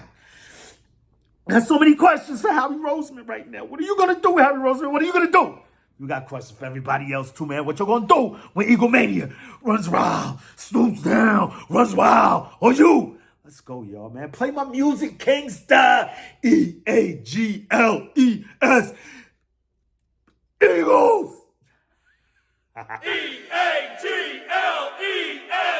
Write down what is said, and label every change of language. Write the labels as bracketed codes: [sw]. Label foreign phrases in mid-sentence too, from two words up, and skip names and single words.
[en] There's so many questions for Howie Roseman right now. What are you going to do, Howie Roseman? What are you going to do? You got questions for everybody else too, man. What you going to do when Eagle Mania runs wild, stoops down, runs wild? Or you? Let's go, y'all, man. Play my music, Kingsta. E-A-G-L-E-S. Eagles. E-A-G-L-E-S.